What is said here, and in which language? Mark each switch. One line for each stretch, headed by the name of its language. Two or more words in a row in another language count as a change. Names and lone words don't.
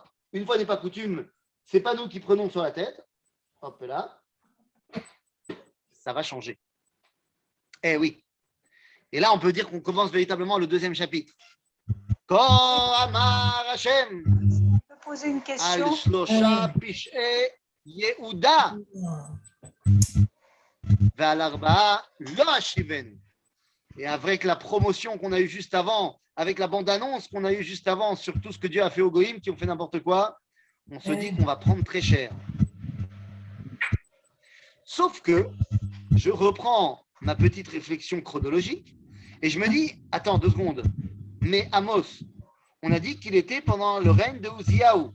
French: Une fois n'est pas coutume, c'est pas nous qui prenons sur la tête. Hop là. Ça va changer. Eh oui. Et là, on peut dire qu'on commence véritablement le deuxième chapitre.
Hebrew: אמר השם.
French: Je peux poser une question?
Hebrew: על שלשה פשעי יהודה. ועל ארבעה לא אשיבנו.
French: Et avec la promotion qu'on a eue juste avant, avec la bande-annonce qu'on a eue juste avant sur tout ce que Dieu a fait aux Goïm qui ont fait n'importe quoi, on se dit qu'on va prendre très cher. Sauf que je reprends ma petite réflexion chronologique et je me dis, attends 2 secondes, mais Amos, on a dit qu'il était pendant le règne de Uziyahu.